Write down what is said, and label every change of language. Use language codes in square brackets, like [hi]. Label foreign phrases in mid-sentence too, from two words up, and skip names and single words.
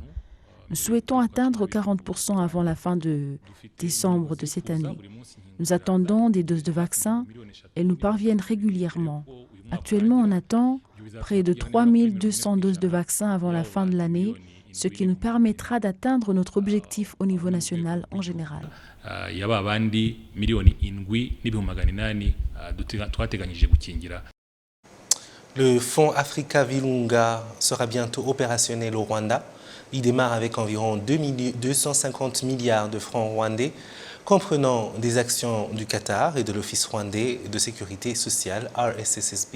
[fr] Nous souhaitons atteindre 40% avant la fin de décembre de cette année. Nous attendons des doses de vaccins. Elles nous parviennent régulièrement. Actuellement, on attend près de 3 200 doses de vaccins avant la fin de l'année ce qui nous permettra d'atteindre notre objectif au niveau national en général. [rw] yaba abandi miliyoni 7,8 twateganyije gukingira. [fr] Le fonds Africa Virunga sera bientôt opérationnel au Rwanda. Il démarre avec environ 250 milliards de francs rwandais, comprenant des actions du Qatar et de l'Office rwandais de sécurité sociale, RSSB.